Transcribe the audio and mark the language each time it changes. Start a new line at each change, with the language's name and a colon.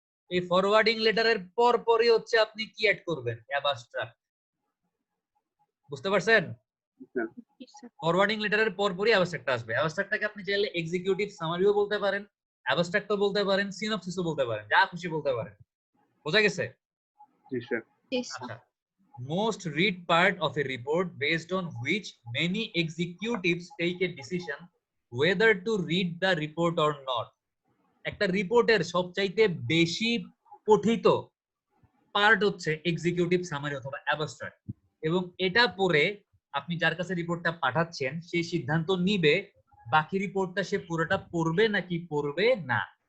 Bangla: এই ফরওয়ার্ডিং লেটারের পরপরই হচ্ছে আপনি কি অ্যাড করবেন, অ্যাবস্ট্রাক্ট। বুঝতে পারছেন? ফরওয়ার্ডিং লেটারের পরপরই অ্যাবস্ট্রাক্ট আসবে। অ্যাবস্ট্রাক্টটাকে আপনি চাইলে এক্সিকিউটিভ সামারিও বলতে পারেন, অ্যাবস্ট্রাক্টও বলতে পারেন, সিনপসিসও বলতে পারেন, যা খুশি বলতে পারেন। বোঝা গেছে? জি স্যার।
English: আচ্ছা, most read part of a report based on which many executives take a decision whether to read the report or not.
Bangla: একটা রিপোর্টের সবচাইতে বেশি পঠিত পার্ট হচ্ছে এক্সিকিউটিভ সামারি অথবা অ্যাবস্ট্রাক্ট, এবং এটা পড়ে আপনি যার কাছে রিপোর্টটা পাঠাচ্ছেন সেই সিদ্ধান্ত নিবে বাকি রিপোর্টটা সে পুরোটা পড়বে নাকি পড়বে না।